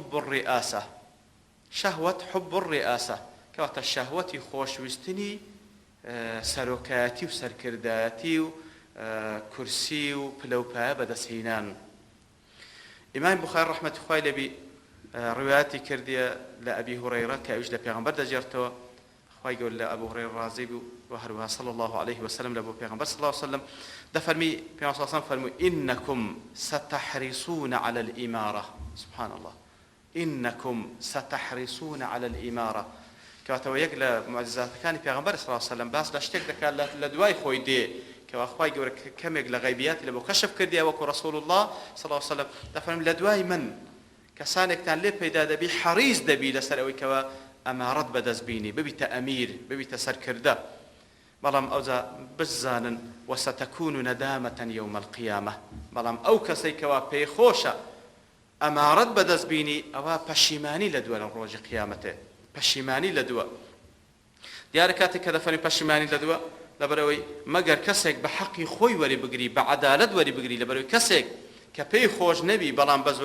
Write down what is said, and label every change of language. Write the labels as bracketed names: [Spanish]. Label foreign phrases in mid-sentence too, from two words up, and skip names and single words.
[Arabic] حب الرئاسة [Central Kurdish] کەواتە شەهوەتی خۆشویستنی سەرۆکایەتی و سەرکردایەتی و کورسی و پلەپایە بەدەستهێنان ئیمام بوخاری ڕەحمەتی خوای لەبی ڕوایەتی کردیە لە ئەبی هورەیرە کە ئەویش لە پێغەمبەر دەجێڕتەوە خوای گەورە لە ئەبو هورەیرە ڕازی بوو و هەروەها [Arabic] صلی الله عليه وسلم [Central Kurdish] لە بۆ پێغەمبەر [Arabic] صلی الله عليه وسلم [Central Kurdish] دەفەرمی پێغەمبەر صلی الله عليه وسلم فەرمووی [Arabic] إنكم ستحرصون على الإمارة سبحان الله إنكم ستحرصون على الإمارة [Central Kurdish] کەواتەوە یەک لە معجزاتەکانی پێغەمبەر صلی [Arabic] الله عليه وسلم [Central Kurdish] باس لە شتێک دەکات لە دوای خۆی دێ کەوا خوای گەورە کەمێک لە غەیبیاتی لە بۆ کەشف کردیە وەکو [Arabic] رسول الله صلی الله عليه وسلم [Central Kurdish] دەفەرمی لە دوای من کەسانێکتان لێ پەیدا دەبی حەریص دەبی لەسەر ئەوەی کەوا ئەمارەت بەدەست بینی ببیتە ئەمیر ببیتە سەرکردە بەڵام ئەوجا بزانن [Arabic] وستەکون ندامة يوم القيامة [Central Kurdish] بەڵام ئەو کەسەی کەوا پێی خۆشە ئەمارەت بەدەست بینی ئەوە پەشیمانی لە دووە لە ڕۆژی قیامەتێ پەشیمانی لە دووە دیارە کاتێک کە دەفەرمی پەشیمانی لە دووە لەبەرەوەی مەگەر کەسێک بە حەقی خۆی وەری بگری بە عەدالەت وەری بگری لەبەرەوەی کەسێک کە پێی خۆش نەبی بەڵام بە